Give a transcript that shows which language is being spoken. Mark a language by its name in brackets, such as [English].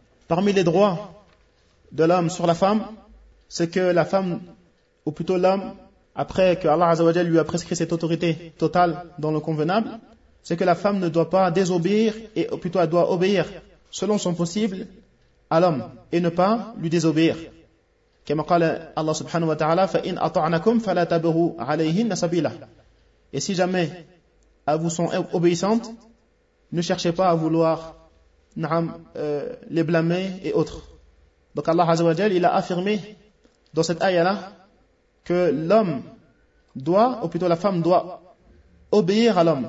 [French] Parmi les droits de l'homme sur la femme, c'est que la femme, ou plutôt l'homme, après que Allah Azza wa Jal lui a prescrit cette autorité totale dans le convenable, c'est que la femme ne doit pas désobéir, et ou plutôt elle doit obéir selon son possible à l'homme et ne pas lui désobéir. [Arabic] كما قال الله سبحانه وتعالى فإن أطعنكم فلا تبغوا عليهن سبيلا. [French] Et si jamais elles vous sont obéissantes, ne cherchez pas à vouloir les blâmer et autres. Donc Allah Azza wa Jal, il a affirmé dans cette ayah-là que l'homme doit, ou plutôt la femme doit obéir à l'homme.